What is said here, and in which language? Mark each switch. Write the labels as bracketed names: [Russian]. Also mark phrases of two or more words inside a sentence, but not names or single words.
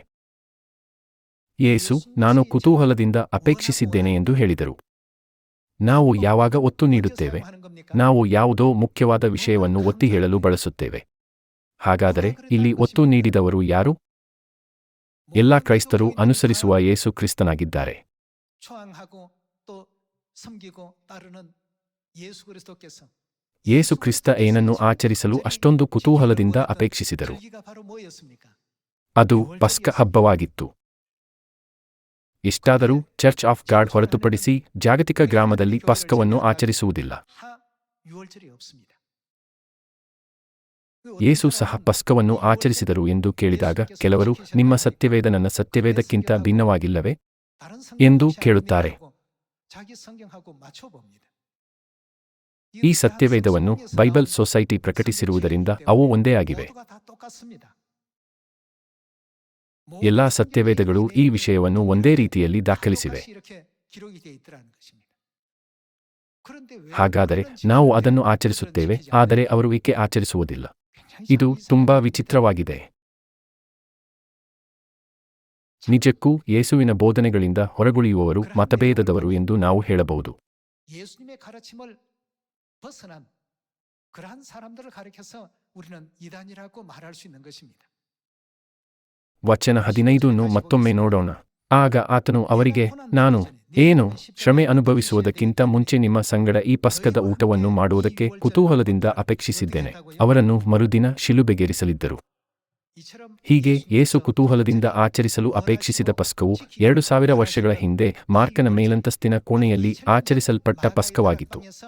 [Kannada] ಯೇಸು, ನಾನು ಕುತೂಹಲದಿಂದ ಅಪೇಕ್ಷಿಸಿದ್ದೇನೆ ಎಂದು ಹೇಳಿದರು. ನಾವು ಯಾವಾಗ ಒತ್ತು ನೀಡುತ್ತೇವೆ? ನಾವು ಯಾವುದೋ ಮುಖ್ಯವಾದ ವಿಷಯವನ್ನು ಒತ್ತಿ ಹೇಳಲು ಬಳಸುತ್ತೇವೆ. ಹಾಗಾದರೆ ಇಲ್ಲಿ ಒತ್ತು ನೀಡಿದವರು ಯಾರು? ಎಲ್ಲ ಕ್ರೈಸ್ತರು ಅನುಸರಿಸುವ ಯೇಸು ಕ್ರಿಸ್ತನಾಗಿದ್ದಾರೆ. [Korean] 초항하고 또 섬기고 따르는 예수 그리스도께서 [Kannada] ಯೇಸು ಕ್ರಿಸ್ತ ಏನನ್ನು ಆಚರಿಸಲು ಅಷ್ಟೊಂದು ಕುತೂಹಲದಿಂದ ಅಪೇಕ್ಷಿಸಿದರು? [Korean] 계기가 바로 뭐였습니까? [Kannada] ಅದು ಪಸ್ಕ ಹಬ್ಬವಾಗಿತ್ತು. ಇಷ್ಟಾದರೂ ಚರ್ಚ್ ಆಫ್ ಗಾಡ್ ಹೊರತುಪಡಿಸಿ ಜಾಗತಿಕ ಗ್ರಾಮದಲ್ಲಿ ಪಸ್ಕವನ್ನು ಆಚರಿಸುವುದಿಲ್ಲ. [Korean] 하 유월절이 없습니다. [Kannada] ಯೇಸು ಸಹ ಪಸ್ಕವನ್ನು ಆಚರಿಸಿದರು ಎಂದು ಕೇಳಿದಾಗ ಕೆಲವರು, ನಿಮ್ಮ ಸತ್ಯವೇದ ನನ್ನ ಸತ್ಯವೇದಕ್ಕಿಂತ ಭಿನ್ನವಾಗಿಲ್ಲವೇ [Korean] 다른 [Kannada] ಎಂದು [Korean] 성경 [Kannada] ಕೇಳುತ್ತಾರೆ. [Korean] 자기 성경하고 맞춰 봅니다. [Kannada] ಈ ಸತ್ಯವೇದವನ್ನು ಬೈಬಲ್ ಸೊಸೈಟಿ ಪ್ರಕಟಿಸಿರುವುದರಿಂದ ಅವು ಒಂದೇ ಆಗಿವೆ. ಎಲ್ಲಾ ಸತ್ಯವೇದಗಳು ಈ ವಿಷಯವನ್ನು ಒಂದೇ ರೀತಿಯಲ್ಲಿ ದಾಖಲಿಸಿವೆ. ಹಾಗಾದರೆ ನಾವು ಅದನ್ನು ಆಚರಿಸುತ್ತೇವೆ, ಆದರೆ ಅವರು ಏಕೆ ಆಚರಿಸುವುದಿಲ್ಲ? ಇದು ತುಂಬಾ ವಿಚಿತ್ರವಾಗಿದೆ. ನಿಜಕ್ಕೂ ಯೇಸುವಿನ ಬೋಧನೆಗಳಿಂದ ಹೊರಗುಳಿಯುವವರು ಮತಭೇದದವರು ಎಂದು ನಾವು ಹೇಳಬಹುದು. [Korean] 예수님의 가르침을 벗어난 그러한 사람들을 가리켜서 우리는 이단이라고 말할 수 있는 것입니다. [Kannada] ವಚನ 15 ಮತ್ತೊಮ್ಮೆ ನೋಡೋಣ. ಆಗ ಆತನು ಅವರಿಗೆ, ನಾನು ಏನು ಶ್ರಮೆ ಅನುಭವಿಸುವುದಕ್ಕಿಂತ ಮುಂಚೆ ನಿಮ್ಮ ಸಂಗಡ ಈ ಪಸ್ಕದ ಊಟವನ್ನು ಮಾಡುವುದಕ್ಕೆ ಕುತೂಹಲದಿಂದ ಅಪೇಕ್ಷಿಸಿದ್ದೇನೆ. ಅವರನ್ನು ಮರುದಿನ ಶಿಲುಬೆಗೇರಿಸಲಿದ್ದರು. ಹೀಗೆ ಯೇಸು ಕುತೂಹಲದಿಂದ ಆಚರಿಸಲು ಅಪೇಕ್ಷಿಸಿದ ಪಸ್ಕವು 2000 ವರ್ಷಗಳ ಹಿಂದೆ ಮಾರ್ಕನ ಮೇಲಂತಸ್ತಿನ ಕೋಣೆಯಲ್ಲಿ ಆಚರಿಸಲ್ಪಟ್ಟ ಪಸ್ಕವಾಗಿತ್ತು.